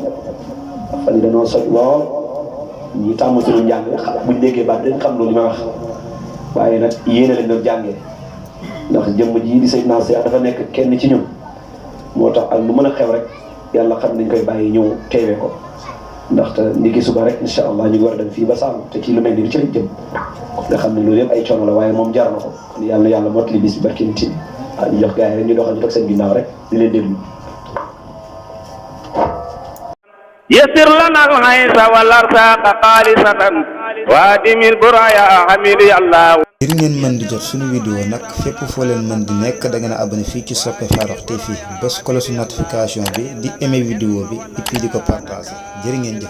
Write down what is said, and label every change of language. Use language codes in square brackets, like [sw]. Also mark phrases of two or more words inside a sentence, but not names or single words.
[wo] fan yi dañoo soj lool ñi tàmm suñu njàng buñ déggee baat dañ xam loolu li may wax waaye nag yéene lañ doon jàngee ndax jëmm ji di Seydina Cheikh dafa nekk kenn ci ñun moo tax ak lu mën a xew rek yàlla xam nañ koy bàyyi ñëw teewee ko ndaxte ndiki suba rek [ar] إن شاء الله [wo] ñu ngi war a dem fii ba sàmm te ci lu mel ni ci lañ jëm nga xam ne loolu yëpp ay coono la waaye moom jar na ko kon yàlla mottali bis bi barki nit yi ñu jox gars yi rek ñu doxal ñu toog seen ginnaaw rek di leen déglu. [ar] يسر لنا الغيث والأرزاق خالصة وادم البرايا حميد الله. [wo] ngir ngeen mën di jot suñu vidéo nag fépp foo leen mën di nekk da ngeen a abonné fii ci Sope Farokh TV bés [fr] cloche notification [wo] bi di aimer vidéo bi [fr] et puis [wo] di ko partager jërë ngeen jëf.